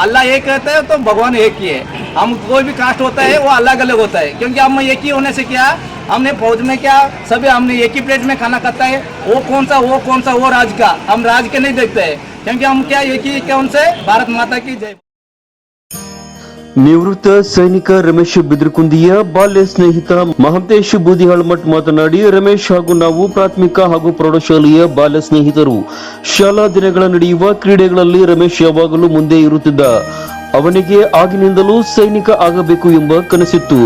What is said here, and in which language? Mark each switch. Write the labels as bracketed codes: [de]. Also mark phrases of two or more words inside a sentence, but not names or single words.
[hi] अल्लाह एक रहता है तो भगवान एक ही है. हम कोई भी कास्ट होता है वो अलग अलग होता है, क्योंकि हम एक ही होने से क्या हमने फौज में क्या सभी हमने एक ही प्लेट में खाना खाता है. वो कौन सा वो राज का, हम राज के नहीं देखते हैं, क्योंकि हम क्या एक ही क्या उनसे भारत माता की जय. [kn] ನಿವೃತ್ತ ಸೈನಿಕ ರಮೇಶ್ ಬಿದರಕುಂದಿಯ ಬಾಲ್ಯ ಸ್ನೇಹಿತ ಮಹಂತೇಶ್ ಬೂದಿಹಾಳ್ಮಠ್ ಮಾತನಾಡಿ, ರಮೇಶ್ ಹಾಗೂ ನಾವು ಪ್ರಾಥಮಿಕ ಹಾಗೂ ಪ್ರೌಢಶಾಲೆಯ ಬಾಲ್ಯ ಸ್ನೇಹಿತರು. ಶಾಲಾ ದಿನಗಳ ನಡೆಯುವ ಕ್ರೀಡೆಗಳಲ್ಲಿ ರಮೇಶ್ ಯಾವಾಗಲೂ ಮುಂದೆ ಇರುತ್ತಿದ್ದ. ಅವನಿಗೆ ಆಗಿನಿಂದಲೂ ಸೈನಿಕ ಆಗಬೇಕು ಎಂಬ ಕನಸಿತ್ತು.